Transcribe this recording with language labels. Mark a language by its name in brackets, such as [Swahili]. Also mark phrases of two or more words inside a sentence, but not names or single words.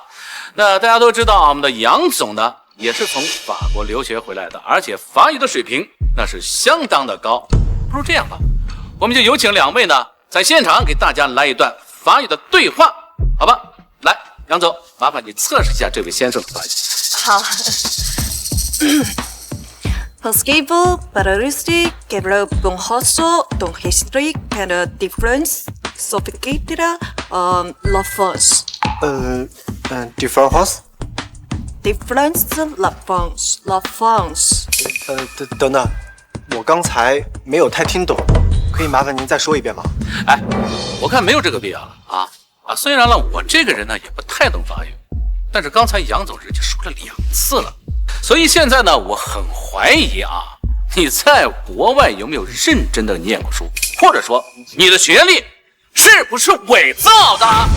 [Chinese] 那大家都知道啊，我们的杨总呢也是从法国留学回来的，而且法语的水平那是相当的高。不如这样吧，我们就有请两位呢在现场给大家来一段法语的对话，好吧？来，杨总，麻烦你测试一下这位先生的法语。好。 Possible parodisti che bon hosto don history and difference sophisticated la France different house。 difference la France。等等，我刚才没有太听懂，可以麻烦您再说一遍吗？哎，我看没有这个必要了啊！虽然呢，我这个人呢也不太懂法语，但是刚才杨总人家说了2次了，所以现在呢，我很怀疑啊，你在国外有没有认真的念过书，或者说你的学历是不是伪造的？